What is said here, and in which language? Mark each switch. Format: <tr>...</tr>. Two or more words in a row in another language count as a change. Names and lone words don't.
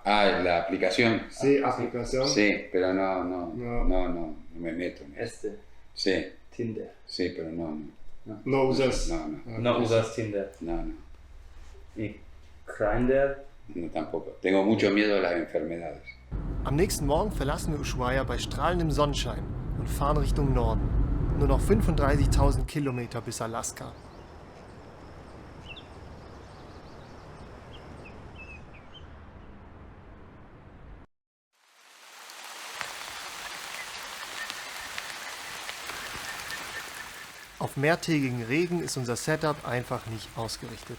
<es>Ah, la aplicación. Sí, aplicación. Sí, pero no me meto. Sí, Tinder. sí, pero no. No usas. No usas Tinder. No. ¿Y Grindr? No, tampoco. Tengo mucho miedo a las enfermedades.</es> <de>Am nächsten Morgen verlassen wir Ushuaia bei strahlendem Sonnenschein und fahren Richtung Norden. Nur noch 35.000 Kilometer bis Alaska. Auf mehrtägigen Regen ist unser Setup einfach nicht ausgerichtet.</de>